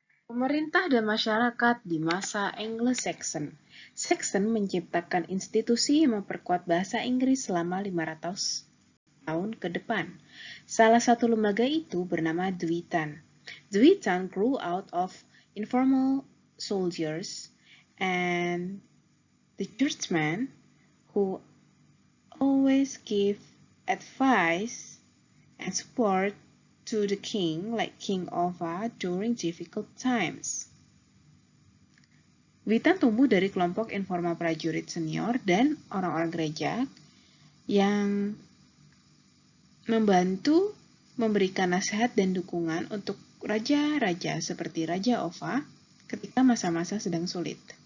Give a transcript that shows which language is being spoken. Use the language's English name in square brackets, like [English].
[Indonesian] Pemerintah dan masyarakat di masa Anglo-Saxon. Saxon menciptakan institusi yang memperkuat bahasa Inggris selama 500 tahun ke depan. Salah satu lembaga itu bernama Dwighton. [English] Dwighton grew out of informal soldiers and the churchmen who always give advice and support to the king like King Offa during difficult times. [Indonesian] Dwighton tumbuh dari kelompok informal prajurit senior dan orang-orang gereja yang membantu memberikan nasihat dan dukungan untuk raja-raja seperti Raja Offa ketika masa-masa sedang sulit.